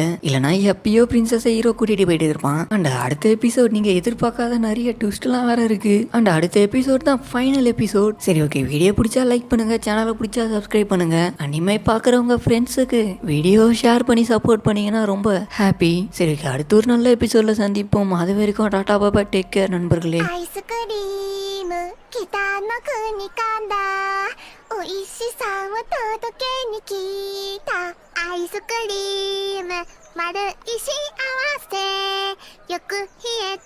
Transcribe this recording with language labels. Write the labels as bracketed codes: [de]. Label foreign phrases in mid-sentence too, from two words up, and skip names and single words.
[ta] இல்லனா எப்பயோ பிரின்சஸை ஹீரோ கூட்டிட்டு போயிட்டு இருப்பான். அண்ட் அடுத்த எபிசோட் நீங்க எதிர்பார்க்காத நிறைய ட்விஸ்ட் எல்லாம் வேற இருக்கு. அண்ட் அடுத்த எபிசோட் தான் [en] final episode. [ta] சரி ஓகே, வீடியோ பிடிச்சா லைக் பண்ணுங்க, சேனலை பிடிச்சா சப்ஸ்கிரைப் பண்ணுங்க. அனிமே பாக்குறவங்க ஃப்ரெண்ட்ஸுக்கு [en] video share [ta] பண்ணி சப்போர்ட் பண்ணீங்கன்னா ரொம்ப ஹாப்பி. சரி ஓகே, அடுத்த ஒரு நல்ல எபிசோட்ல சந்திப்போம். அது வரைக்கும் டாடா பாபா, [en] take care [ta] நண்பர்களே. [ja] おいしさを届けに来たアイスクリーム丸い幸せよく